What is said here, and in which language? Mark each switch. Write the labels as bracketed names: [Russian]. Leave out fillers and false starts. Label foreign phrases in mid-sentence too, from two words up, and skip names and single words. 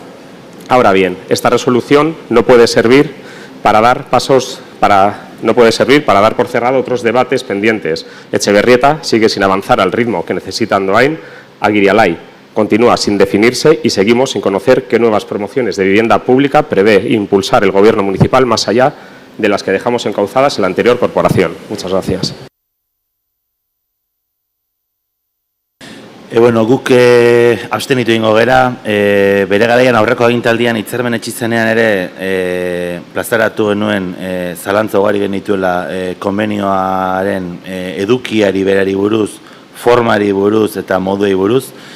[Spanish] Ahora bien, esta resolución no puede servir para dar por cerrado otros debates pendientes. Etxeberrieta sigue sin avanzar al ritmo que necesita Andoain. Agirialai continúa sin definirse y seguimos sin conocer qué nuevas promociones de vivienda pública prevé impulsar el Gobierno municipal más allá de las que dejamos encauzadas en la anterior corporación. Muchas gracias. [Basque] Guk abstenitu ingo gera, bere garaian aurreko agintaldian hitzarmen etxizenean ere plazaratu genuen zalantza ugari genituela konbenioaren edukiari berari buruz, formari buruz eta moduei buruz.